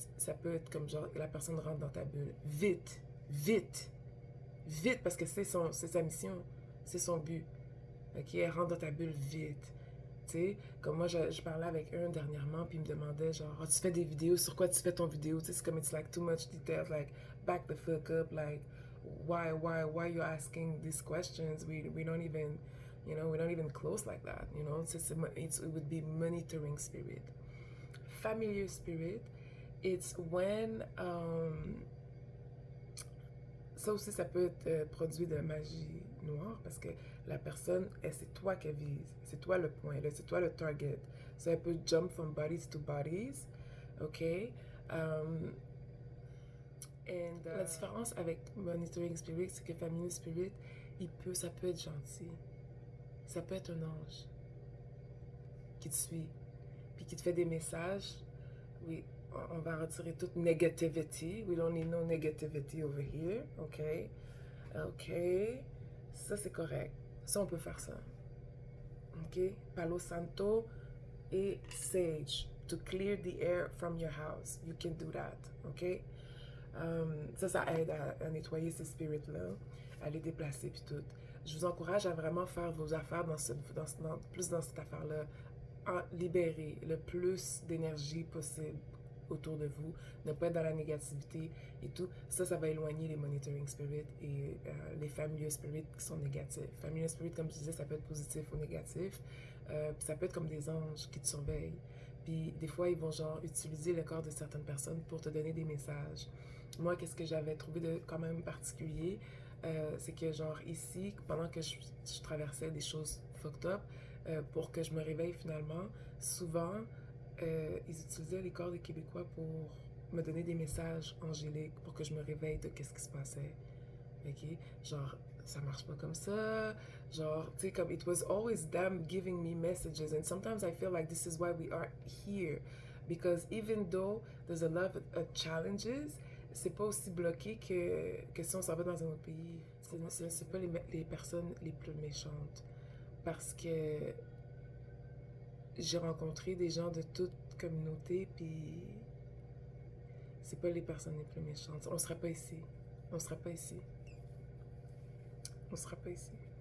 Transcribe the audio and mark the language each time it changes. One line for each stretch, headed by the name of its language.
French: Ça peut être comme genre, la personne rentre dans ta bulle. Vite, vite, vite, parce que c'est sa mission, c'est son but. Ok, elle rentre dans ta bulle vite. Tu sais, comme moi, je parlais avec un dernièrement, puis il me demandait, genre, oh, tu fais des vidéos, sur quoi tu fais ton vidéo? Tu sais, c'est comme,
English: it's like too much details, like, back the fuck up, like, why you asking these questions? We don't even, we don't even close like that, it would be monitoring spirit. Familiar spirit, it's when
French: ça aussi, ça peut être produit de magie noire parce que la personne, c'est toi qu'elle vise. C'est toi le point, c'est toi le target. Ça peut
English: jump from bodies to bodies.
French: OK? Um, la différence avec Monitoring Spirit, c'est que Familiar Spirit, ça peut être gentil. Ça peut être un ange qui te suit, puis qui te fait des messages. Oui, on va retirer toute negativity.
English: We don't need no negativity over here.
French: OK? OK. Ça, c'est correct. Ça, on peut faire ça. OK? Palo Santo et Sage.
English: To clear the air from your house. You can do that. OK?
French: Ça aide à nettoyer ces spirits-là, à les déplacer puis tout. Je vous encourage à vraiment faire vos affaires plus dans cette affaire-là. Libérer le plus d'énergie possible autour de vous, ne pas être dans la négativité et tout. Ça va éloigner les monitoring spirits et les familiar spirits qui sont négatifs. Familiar spirits, comme je disais, ça peut être positif ou négatif. Puis ça peut être comme des anges qui te surveillent. Puis des fois, ils vont genre utiliser le corps de certaines personnes pour te donner des messages. Moi, qu'est-ce que j'avais trouvé de quand même particulier, c'est que genre ici, pendant que je traversais des choses fucked up, pour que je me réveille finalement, souvent, ils utilisaient les corps des Québécois pour me donner des messages angéliques pour que je me réveille de qu'est-ce qui se passait. OK? Genre, ça marche pas comme ça. Genre, tu sais, comme,
English: it was always them giving me messages. And sometimes I feel like this is why we are here. Because even though there's a lot of challenges,
French: c'est pas aussi bloqué que si on s'en va dans un autre pays. C'est pas les personnes les plus méchantes. Parce que j'ai rencontré des gens de toute communauté, puis c'est pas les personnes les plus méchantes. On serait pas ici. On serait pas ici. On serait pas ici.